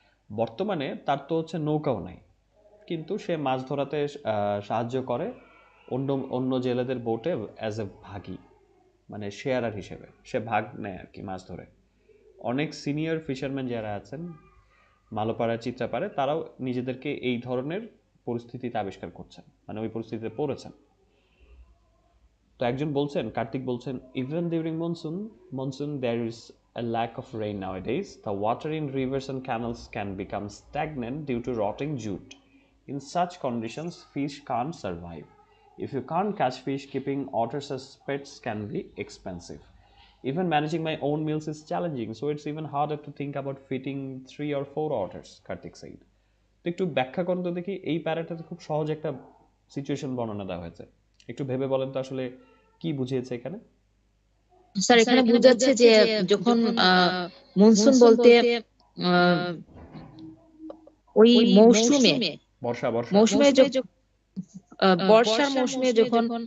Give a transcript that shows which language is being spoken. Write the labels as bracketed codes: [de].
[bn] বর্তমানে তার তো হচ্ছে নৌকাও নাই, কিন্তু সে মাছ ধরাতে সাহায্য করে অন্য অন্য জেলেদের বোটে [en] as a [bn] ভাগি, মানে শেয়ারার হিসেবে সে ভাগ নেয় আর কি মাছ ধরে। অনেক সিনিয়র ফিশারম্যান যারা আছেন মালোপাড়া, চিত্রাপাড়ে, তারাও নিজেদেরকে এই ধরনের পরিস্থিতিতে আবিষ্কার করছেন, মানে ওই পরিস্থিতিতে পড়েছেন। তো একজন বলছেন, কার্তিক বলছেন, [en] even during monsoon there is a lack of rain nowadays. The water in rivers and canals can become stagnant due to rotting jute. In such conditions, fish can't survive. If you can't catch fish, keeping otters as pets can be expensive. Even managing my own meals is challenging, so it's even harder to think about feeding 3 or 4 otters, Kartik said. [bn] তো একটু ব্যাখ্যা করুন তো দেখি, এই প্যারাটাতে খুব সহজ একটা সিচুয়েশন বর্ণনা দেওয়া হয়েছে, একটু ভেবে বলেন তো আসলে কি বুঝিয়েছে এখানে? স্যার এখানে বোঝাচ্ছে যে যখন মনসুন বলতে ওই মৌসুমে, মৌসুমে বর্ষার মৌসুমে যখন